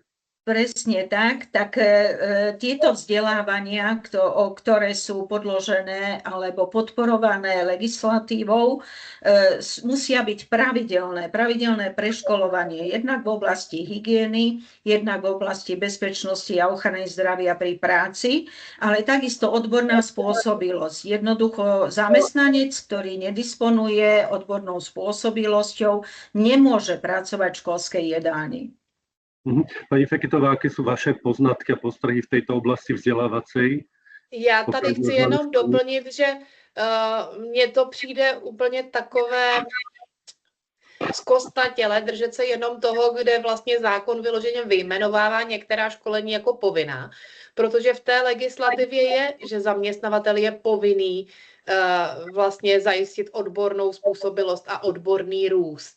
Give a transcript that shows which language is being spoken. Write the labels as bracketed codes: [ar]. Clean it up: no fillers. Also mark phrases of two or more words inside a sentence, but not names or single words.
[sk] Presne tak, tieto vzdelávania, ktoré sú podložené alebo podporované legislatívou, musia byť pravidelné preškolovanie jednak v oblasti hygieny, jednak v oblasti bezpečnosti a ochrany zdravia pri práci, ale takisto odborná spôsobilosť. Jednoducho zamestnanec, ktorý nedisponuje odbornou spôsobilosťou, nemôže pracovať v školskej jedálni. Pani Feketová, aké sú vaše poznatky a postrehy v tejto oblasti vzdělávacej? [cs] Já tady chci jenom doplnit, že mně to přijde úplně takové zkostnatělé držet se jenom toho, kde vlastně zákon vyloženě vyjmenovává některá školení jako povinná. Protože v té legislativě je, že zaměstnavatel je povinný vlastně zajistit odbornou způsobilost a odborný růst.